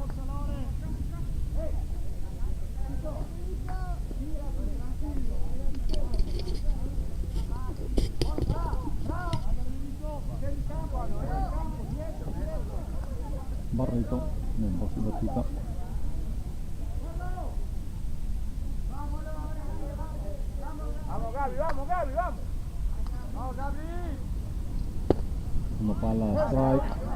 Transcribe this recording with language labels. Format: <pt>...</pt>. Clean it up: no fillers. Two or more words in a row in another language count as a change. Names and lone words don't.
<it>Barreto nel box di battuta.</it> <es>Vamos Gaby, vamos. Vamos Gaby.</es> <it>Una palla strike.</it>